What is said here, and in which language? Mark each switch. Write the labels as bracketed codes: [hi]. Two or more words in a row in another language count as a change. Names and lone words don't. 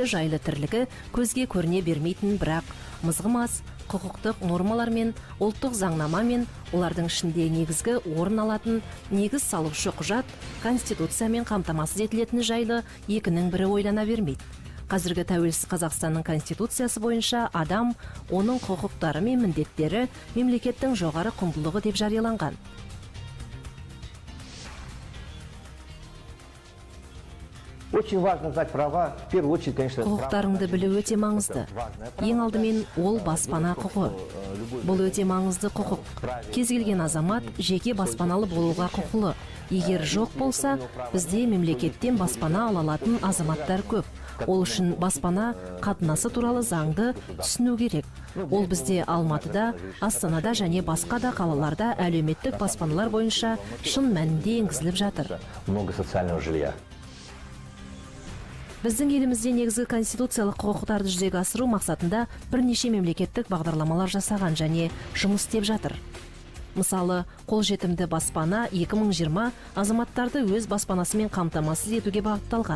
[kk] жайлы тірлігі көзге көріне бермейтін, бірақ мызғымас құқықтық нормалар мен ұлттық заңнама мен олардың ішінде негізгі орын алатын негіз салушы құжат конституциямен қамтамасыз етілетіні жайлы екінің бірі ойлана бермейді. Қазіргі тәуелсіз Қазақстанның конституциясы бойынша адам, оның құқықтары мен міндеттері мемлекеттің жоғары құндылығы деп жарияланған. [ru] Очень важно знать права, в первую очередь, конечно, [kk] құқықтарыңды білу өте маңызды. Ең алдымен ол баспана құқы. Бұл өте маңызды құқық. Кез келген азамат жеке баспаналы болуға құқылы. Егер жоқ болса, бізде мемлекеттен баспана ала алатын азаматтар көп. Ол үшін баспана қатынасы туралы заңды түсіну керек. Ол бізде Алматыда, Астанада және басқа да қалаларда әлеуметтік баспаналар бойынша шын мәнінде енгізіліп жатыр. [ru] Много социального жилья. [kk] Біздің елімізде негізгі конституциялық құқықтарды жүзеге асыру мақсатында бірнеше мемлекеттік бағдарламалар жасаған және жұмыс істеп жатыр. Мысалы, қолжетімді баспана 2020 азаматтарды өз баспанасымен қамтамасыз етуге бағытталған.